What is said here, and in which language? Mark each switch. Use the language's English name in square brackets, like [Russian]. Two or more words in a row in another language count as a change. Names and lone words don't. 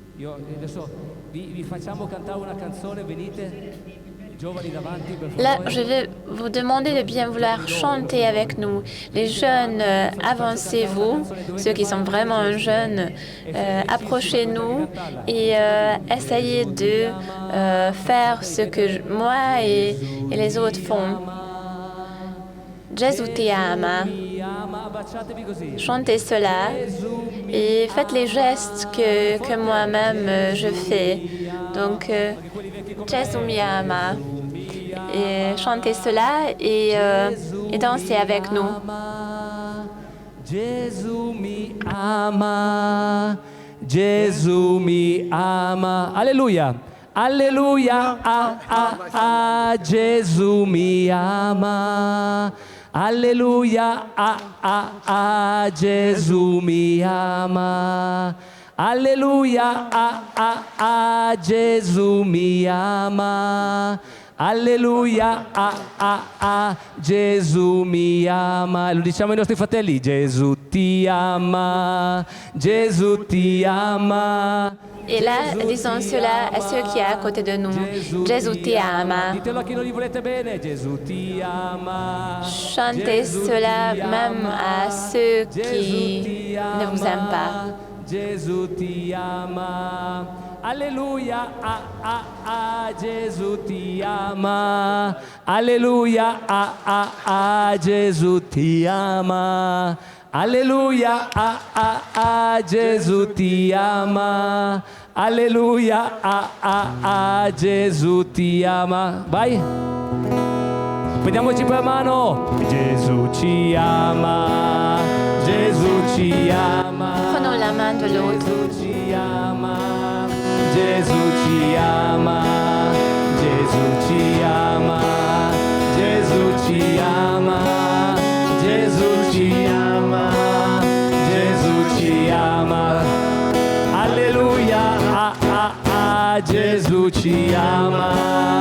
[French] Là, je vais vous demander de bien vouloir chanter avec nous. Les jeunes, avancez-vous. Ceux qui sont vraiment jeunes, approchez-nous et essayez de faire ce que moi et les autres font. [Italian] Gesù ti ama. [French] Chantez cela et faites les gestes que moi-même je fais. Donc, [Italian] Gesù mi ama. [French] Et chantez cela et dansez avec nous. [Italian] Gesù mi ama. Gesù mi ama. Alléluia. Alleluia, Gesù mi ama. Alleluia, Gesù mi ama. Alleluia, Gesù mi ama. Alleluia, Gesù mi ama. Lo diciamo ai nostri fratelli, Gesù ti ama, Gesù ti ama. [French] Et là, disons cela à ceux qui sont à côté de nous. [Italian] Gesù ti ama. Ditelo a chi non gli volete bene, Gesù ti ama. [French] Chantez cela même à ceux qui ne vous aiment pas. [Italian] Gesù ti ama. Alleluia, Gesù ti ama. Alleluia, Gesù ti ama. Alleluia, Gesù ti ama. Alleluia, Gesù ti ama. Vai. Prendiamoci per mano. Gesù ci ama. Gesù ci ama. [French] Prenons la main de l'autre. [Italian] Gesù ci ama. Gesù ci ama. Gesù ci ama. Gesù ci ama. Gesù ci ama. Gesù ci ama. Alleluia, Gesù ci ama.